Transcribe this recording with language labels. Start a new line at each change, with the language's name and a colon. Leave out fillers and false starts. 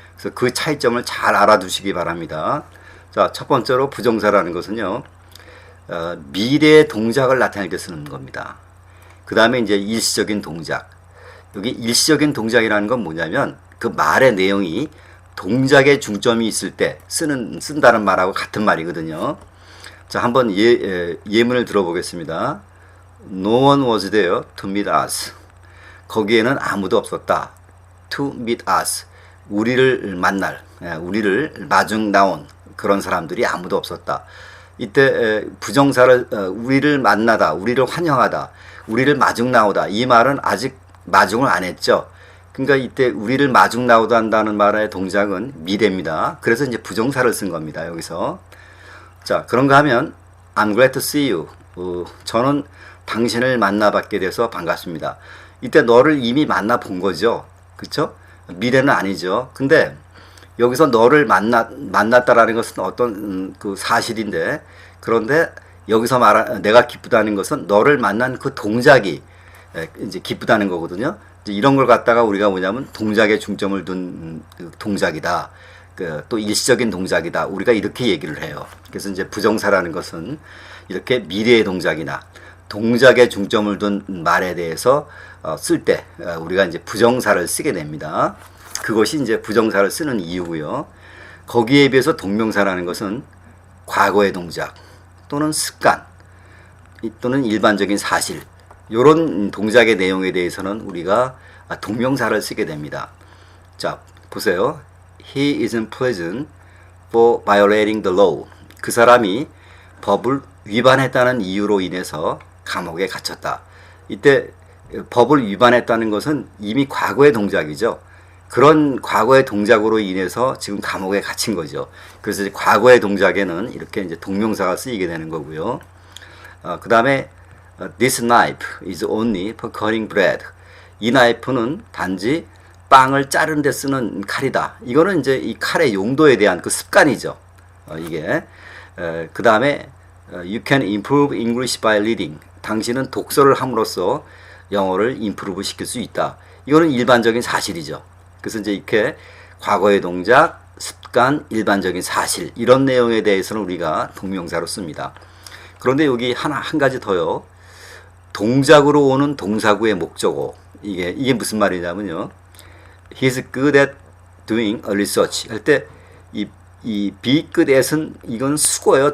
Korean: 그래서 그 차이점을 잘 알아두시기 바랍니다. 자, 첫 번째로 부정사라는 것은요, 미래의 동작을 나타낼 때 쓰는 겁니다. 그 다음에 이제 일시적인 동작. 여기 일시적인 동작이라는 건 뭐냐면 그 말의 내용이 동작에 중점이 있을 때 쓴다는 말하고 같은 말이거든요. 자, 한번 예문을 들어보겠습니다.
English: No one was there to meet us.
Korean: 거기에는 아무도 없었다.
English: To meet us.
Korean: 우리를 만날, 우리를 마중 나온 그런 사람들이 아무도 없었다. 이때 부정사를 우리를 만나다, 우리를 환영하다, 우리를 마중 나오다. 이 말은 아직 마중을 안 했죠. 그러니까 이때 우리를 마중 나오다 한다는 말의 동작은 미래입니다. 그래서 이제 부정사를 쓴 겁니다. 여기서. 자, 그런가 하면
English: I'm glad to see you.
Korean: 저는 당신을 만나뵙게 돼서 반갑습니다. 이때 너를 이미 만나본 거죠. 그렇죠? 미래는 아니죠. 근데 여기서 너를 만났다라는 것은 어떤 그 사실인데, 그런데 여기서 내가 기쁘다는 것은 너를 만난 그 동작이 이제 기쁘다는 거거든요. 이제 이런 걸 갖다가 우리가 뭐냐면 동작에 중점을 둔 동작이다. 또 일시적인 동작이다. 우리가 이렇게 얘기를 해요. 그래서 이제 부정사라는 것은 이렇게 미래의 동작이나 동작에 중점을 둔 말에 대해서 쓸 때 우리가 이제 부정사를 쓰게 됩니다. 그것이 이제 부정사를 쓰는 이유고요. 거기에 비해서 동명사라는 것은 과거의 동작 또는 습관 또는 일반적인 사실, 이런 동작의 내용에 대해서는 우리가 동명사를 쓰게 됩니다. 자, 보세요.
English: He isn't pleasant for violating the law.
Korean: 그 사람이 법을 위반했다는 이유로 인해서 감옥에 갇혔다. 이때 법을 위반했다는 것은 이미 과거의 동작이죠. 그런 과거의 동작으로 인해서 지금 감옥에 갇힌 거죠. 그래서 이제 과거의 동작에는 이렇게 이제 동명사가 쓰이게 되는 거고요. 그 다음에
English: This knife is only for cutting bread.
Korean: 이 나이프는 단지 빵을 자르는 데 쓰는 칼이다. 이거는 이제 이 칼의 용도에 대한 그 습관이죠. 이게. 그 다음에
English: You can improve English by reading.
Korean: 당신은 독서를 함으로써 영어를 임프루브 시킬 수 있다. 이거는 일반적인 사실이죠. 그래서 이제 이렇게 과거의 동작, 습관, 일반적인 사실, 이런 내용에 대해서는 우리가 동명사로 씁니다. 그런데 여기 한 가지 더요. 동작으로 오는 동사구의 목적어. 이게 무슨 말이냐면요.
English: He's good at doing a research.
Korean: 할 때 이 be good at은 이건 수거예요.